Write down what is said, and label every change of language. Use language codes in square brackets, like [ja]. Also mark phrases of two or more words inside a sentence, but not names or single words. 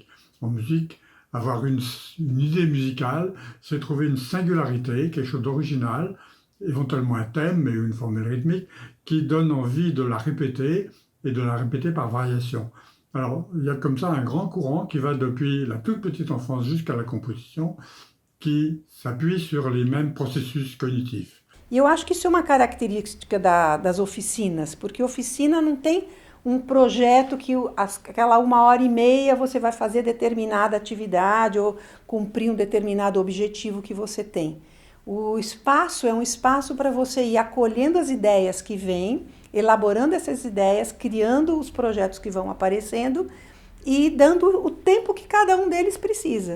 [fr] En musique, avoir une idée musicale, c'est trouver une singularité, quelque chose d'original, éventuellement un thème, mais une formule rythmique, qui donne envie de la répéter, et de la répéter par variation. Alors, il y a comme ça un grand courant qui va depuis la toute petite enfance jusqu'à la composition, qui s'appuie sur les mêmes processus cognitifs. [pt] E eu acho que isso é uma característica das oficinas, porque oficina não tem um projeto que aquela 1h30 você vai fazer determinada atividade ou cumprir um determinado objetivo que você tem. O espaço é um espaço para você ir acolhendo as ideias que vêm, elaborando essas ideias, criando os projetos que vão aparecendo e dando o tempo que cada um deles precisa.